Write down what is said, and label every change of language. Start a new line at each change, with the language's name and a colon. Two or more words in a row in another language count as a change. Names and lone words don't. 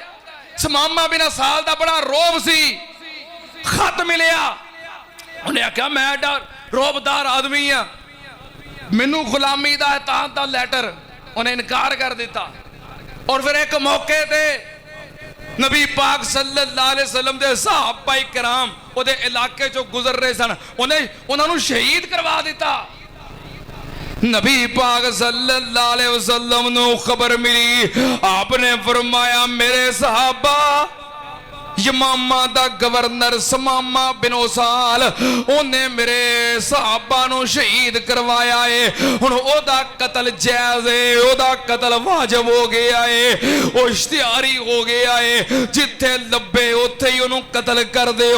Punjabi: ਸਮਾਮਾ ਬਿਨ ਉਸਾਲ ਦਾ ਬੜਾ ਰੋਅਬ ਸੀ। ਖ਼ਤ ਮਿਲਿਆ, ਉਹਨੇ ਆਖਿਆ ਮੈਂ ਏਡਾ ਰੋਅਬਦਾਰ ਆਦਮੀ ਹਾਂ, ਮੈਨੂੰ ਗ਼ੁਲਾਮੀ ਦਾ ਅਹਿਸਾਨ ਦਾ ਲੈਟਰ ਉਹਨੇ ਇਨਕਾਰ ਕਰ ਦਿੱਤਾ। ਔਰ ਫਿਰ ਇੱਕ ਮੌਕੇ ਤੇ ਨਬੀ ਪਾਕ
Arabic: صلى الله عليه وسلم
Punjabi: ਦੇ ਸਹਾਬਾ ਕਿਰਾਮ ਉਹਦੇ ਇਲਾਕੇ ਚੋਂ ਗੁਜ਼ਰ ਰਹੇ ਸਨ, ਉਹਨੇ ਸ਼ਹੀਦ ਕਰਵਾ ਦਿੱਤਾ। ਨਬੀ ਪਾਕ
Arabic: صلى الله عليه وسلم
Punjabi: ਨੂੰ ਖ਼ਬਰ ਮਿਲੀ, ਆਪਨੇ ਫ਼ਰਮਾਇਆ ਮੇਰੇ ਸਹਾਬਾ ਯਮਾਮਾ ਦਾ ਗਵਰਨਰ ਸਮਾਮਾ ਬਿਨ ਉਸਾਲ ਉਹਨੇ ਮੇਰੇ ਸਹਾਬਾ ਨੂੰ ਸ਼ਹੀਦ ਕਰਵਾਇਆ ਹੈ। ਹੁਣ ਓਦਾ ਕਤਲ ਜਾਇਜ਼ ਹੈ, ਓਦਾ ਕਤਲ ਵਾਜਿਬ ਹੋ ਗਿਆ ਹੈ, ਉਹ ਇਸ਼ਤਿਹਾਰੀ ਹੋ ਗਿਆ ਹੈ, ਜਿੱਥੇ ਲੱਭੇ ਉੱਥੇ ਹੀ ਉਹਨਾਂ ਨੇ ਕਤਲ ਕਰ ਦਿਓ।